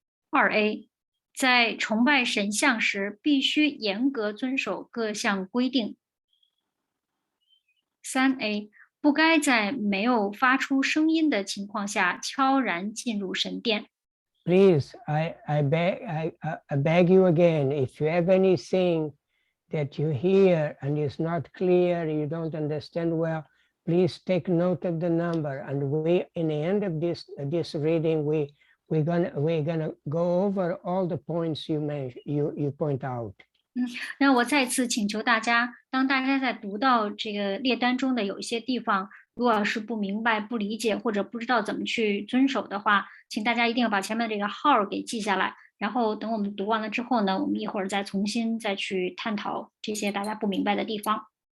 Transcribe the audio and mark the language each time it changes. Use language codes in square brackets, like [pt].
[zh] 2A， 在崇拜神像时，必须严格遵守各项规定。 3A， 不该在没有发出声音的情况下悄然进入神殿。 [en] Please, I beg you again, if you have anything that you hear and is not clear, you don't understand well, please take note of the number. And we, in the end of this reading, we're gonna go over all the points you point out. [zh] 那我再次请求大家，当大家在读到这个列单中的有一些地方，如果是不明白、不理解或者不知道怎么去遵守的话，请大家一定要把前面这个号给记下来。然后等我们读完了之后呢，我们一会儿再重新再去探讨这些大家不明白的地方。